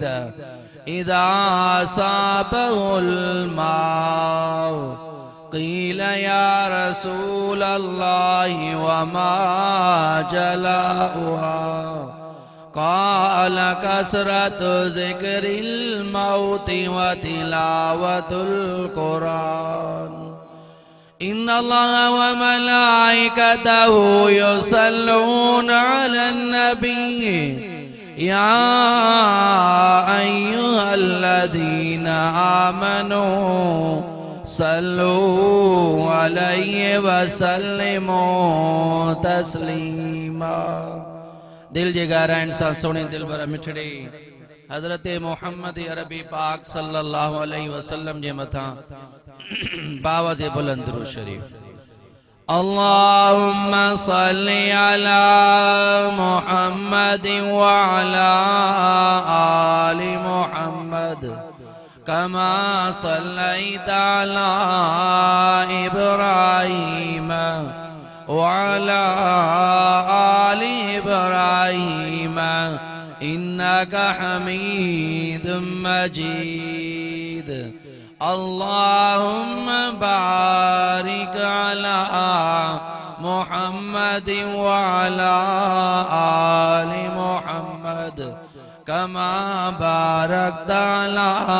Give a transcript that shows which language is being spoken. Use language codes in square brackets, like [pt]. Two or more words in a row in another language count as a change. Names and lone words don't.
[ar] إذا أصابه الماء قيل يا رسول الله وما جلاؤها قال كثرة ذكر الموت وتلاوة القرآن إن الله وملائكته يصلون على النبي يا أيها الذين آمنوا صلوا عليه وسلموا تسليما [sd] दिल जे गहराइन सां सोने दिल भर मिठड़े हजरत मोहम्मद अरबी पाक [ar] صلى الله عليه وسلم [sd] जे मथा बावाज़ बुलंद दुरूद शरीफ [ar] اللهم صل على محمد وعلى آل محمد كما صليت على إبراهيم وعلى آل إبراهيم إنك حميد مجيد اللهم بارك على محمد وعلى آل محمد كما باركت على